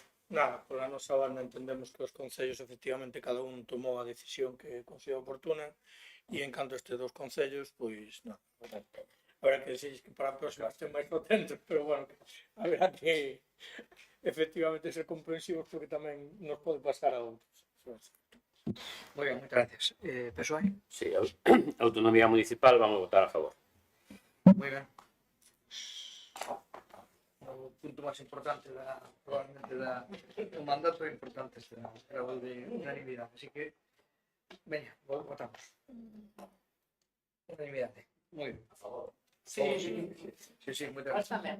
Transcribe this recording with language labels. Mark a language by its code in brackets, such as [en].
[gl] Nada, pola nosa banda entendemos que os concellos efectivamente cada un tomou a decisión que considera oportuna e en canto a estes dous concellos, pois nada, habrá que decir que para a próxima estén máis atentos, pero bueno, habrá que efectivamente ser comprensivos porque tamén nos pode pasar a outros. Muy ben, moitas gracias. PSOE? [es] Sí, autonomía municipal, vamos a votar a favor. [gl] Muy ben. O punto máis importante probablemente do mandato é importante era o de unanimidade, así que veña, votamos. Unanimidade. Muy ben. A favor. Sí, moitas gracias.